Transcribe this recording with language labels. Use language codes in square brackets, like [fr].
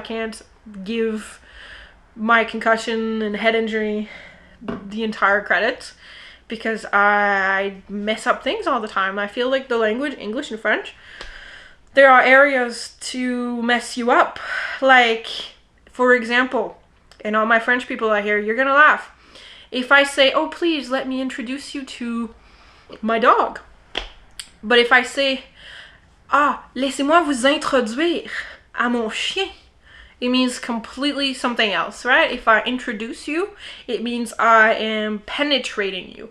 [en] I can't give my concussion and head injury the entire credit, because I mess up things all the time. I feel like the language, English and French, there are areas to mess you up. Like, for example, and all my French people out here, you're gonna laugh. If I say, oh, please let me introduce you to my dog. But if I say, [fr] laissez-moi vous introduire à mon chien, [en] it means completely something else, right? If I introduce you, it means I am penetrating you.